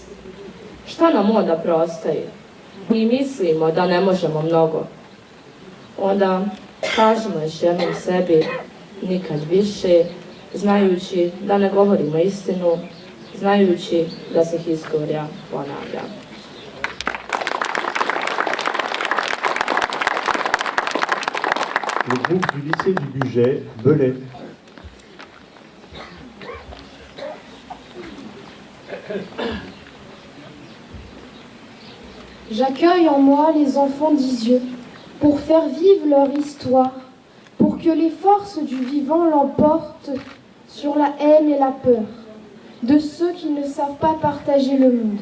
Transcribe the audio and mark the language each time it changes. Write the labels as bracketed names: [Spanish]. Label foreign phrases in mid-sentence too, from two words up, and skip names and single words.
[Bosnian] Šta nam onda preostaje? Mi mislimo da ne možemo mnogo. Onda kažemo još jednom sebi nikad više, znajući da ne govorimo istinu, znajući da se historija ponavlja. [French] Le groupe du lycée du Bugey, Belay. J'accueille en moi les enfants d'Isieux pour faire vivre leur histoire, pour que les forces du vivant l'emportent sur la haine et la peur de ceux qui ne savent pas partager le monde.